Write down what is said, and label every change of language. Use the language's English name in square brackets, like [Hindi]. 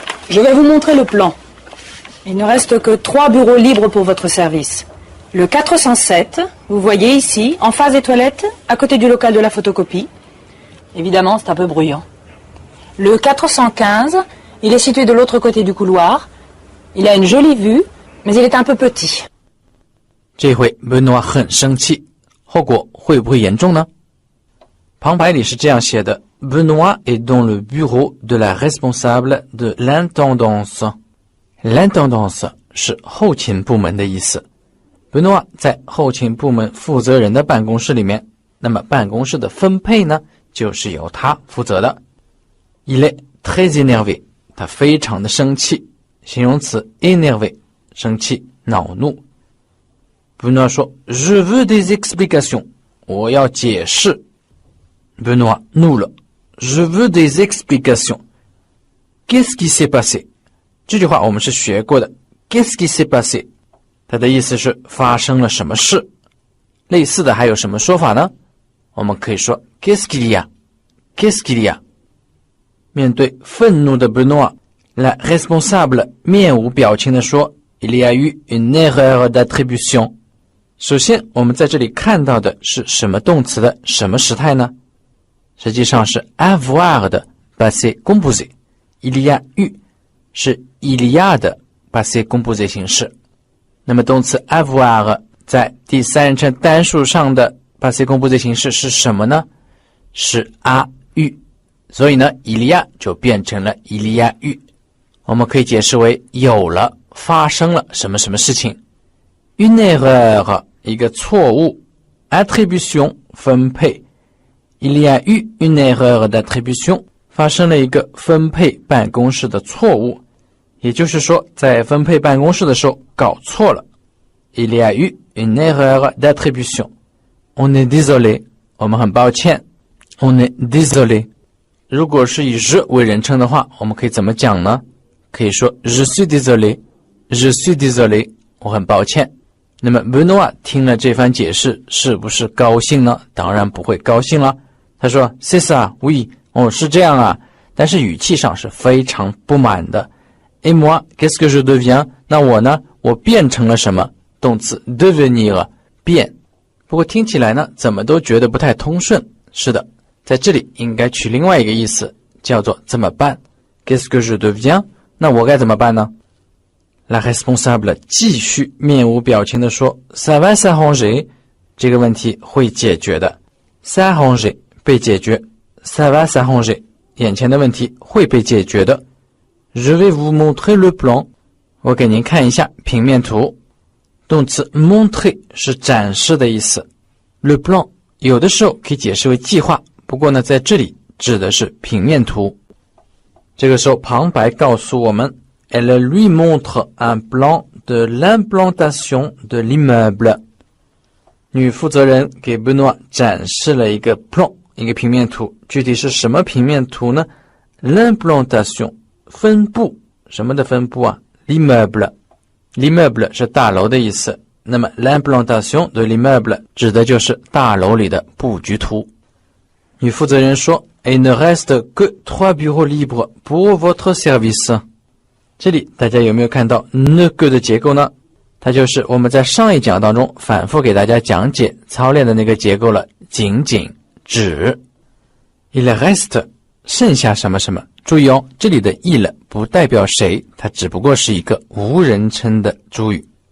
[French] Je vais vous montrer le plan. Il ne reste que 3 bureaux libres pour votre service. Le 407, vous voyez ici, en face des toilettes, à côté du local de la photocopie. Évidemment, c'est un peu bruyant. Le 415, il est situé de l'autre côté du couloir. Il a une jolie vue, mais il est un peu petit. [Chinese] 这回 Benoît 很生气，后果会不会严重呢？旁白里是这样写的 [French] Benoît est dans le bureau de la responsable de l'intendance. [Chinese] L'intendance 是后勤部门的意思。Benoît 在后勤部门负责人的办公室里面，那么办公室的分配呢，就是由他负责的。 [French] Il est très énervé， [Chinese] 他非常的生气，形容词 énervé， 生气、恼怒。 Benoît 说 [French] Je veux des explications， [Chinese] 我要解释。 [French] Benoît 怒了 Je veux des explications. Qu'est-ce qui s'est passé? [Chinese] 这句话我们是学过的 [French] Qu'est-ce qui s'est passé? [Chinese] 它的意思是发生了什么事。类似的还有什么说法呢？ [French] 我们可以说 Qu'est-ce qu'il y a? Qu'est-ce qu'il y a? [Chinese] 面对愤怒的 [French] Benoît, la responsable [Chinese] 面无表情地说 [French] Il y a eu une erreur d'attribution. [Chinese] 首先我们在这里看到的是什么动词的什么时态呢？实际上是 [French] avoir 的 passé composé. Il y a eu 是 il y a 的 passé composé 形式。 [Chinese] 那么动词 avoir 在第三人称单数上的 passé composé 形式是什么呢？是 a eu。所以呢 [French] il y a [Chinese] 就变成了 [French] il y a eu。 [Chinese] 我们可以解释为有了，发生了什么什么事情。 Une erreur 一个错误 attribution 分配。 [French] Il y a eu une erreur d'attribution， [Chinese] 发生了一个分配办公室的错误，也就是说在分配办公室的时候搞错了。 [French] Il y a eu une erreur d'attribution. On est désolé， [Chinese] 我们很抱歉。 On est désolé。如果是以 je 为人称的话，我们可以怎么讲呢？ [French] 可以说 Je suis désolé， Je suis désolé， [Chinese] 我很抱歉。那么 Benoît 听了这番解释是不是高兴呢？当然不会高兴了。他说 [French] C'est ça, oui， [Chinese] 是这样啊，但是语气上是非常不满的。 [French] Et moi, qu'est-ce que je deviens？ [Chinese] 那我呢？我变成了什么？动词 devenir 变。不过听起来呢，怎么都觉得不太通顺。是的，在这里应该取另外一个意思，叫做怎么办 ？Qu'est-ce que je deviens？那我该怎么办呢？ La responsable 继续面无表情地说 [French] Ça va s'arranger， [Chinese] 这个问题会解决的。 s'arranger 被解决 [French] Ça va s'arranger [Chinese] 眼前的问题会被解决的。 [French] Je vais vous montrer le plan， [Chinese] 我给您看一下平面图。动词 montrer 是展示的意思。Le plan 有的时候可以解释为计划，不过呢，在这里指的是平面图。这个时候旁白告诉我们 [French] Elle lui montre un plan de l'implantation de l'immeuble。 [Chinese] 女负责人给 Benoît 展示了一个 plan， 一个平面图。具体是什么平面图呢？ L'implantation 分布，什么的分布啊？ L'immeuble， l'immeuble 是大楼的意思，那么 l'implantation de l'immeuble 指的就是大楼里的布局图。女负责人说 [French] Il ne reste que 3 bureaux libres pour votre service。 [Chinese] 这里大家有没有看到 ne que 的结构呢？它就是我们在上一讲当中反复给大家讲解操练的那个结构了，仅仅只。 Il reste 剩下什么什么，注意哦，这里的 il 不代表谁，它只不过是一个无人称的主语。